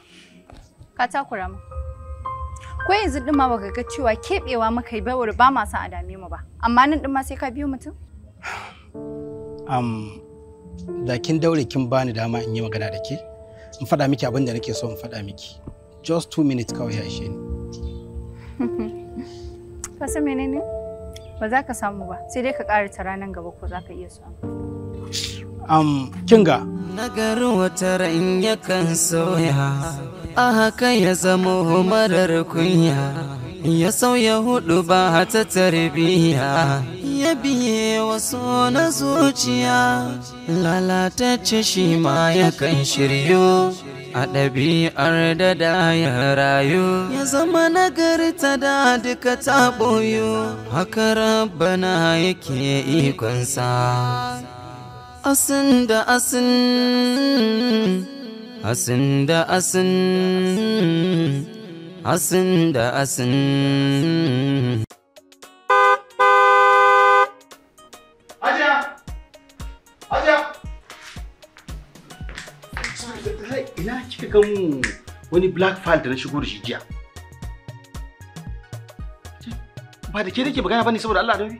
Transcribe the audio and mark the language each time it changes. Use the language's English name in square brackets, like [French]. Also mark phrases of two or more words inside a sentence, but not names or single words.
[Hausa] Ka takura mu. Ko yanzu din ma baka ga cewa kebewa muka yi bawar ba ma san a dame mu ba. Amma nan din ma sai ka biyo mutum? Da kin daure kin bani dama in yi magana da ke. In faɗa miki abin da nake so in faɗa miki. [English] Just 2 minutes [Hausa] kawai ya ishe ni. Ka san menene? Ba za ka samu ba. Sai dai ka ƙara ta ranar gaba ko za ka iya samu. Kinga. Nagarin wata ran yakan sauya, a haka ya zama marar kunya. Ya sauya hudu ba ta tarbiyya, ya biye wasu na zuciya. Lalatacce shi ma yakan shiryo, a ɗabi'ar da ya rayu. Ya zama nagarta da duka ta ɓoyo, haka rabbana yake ikonsa. Asin da asin, asin da asin, asin da asin. Hajiya! Hajiya! Ina kika ga mu wani [English] black file [Hausa] da na shigo da shi jiya? Ba da ke nake magana bane saboda Allah da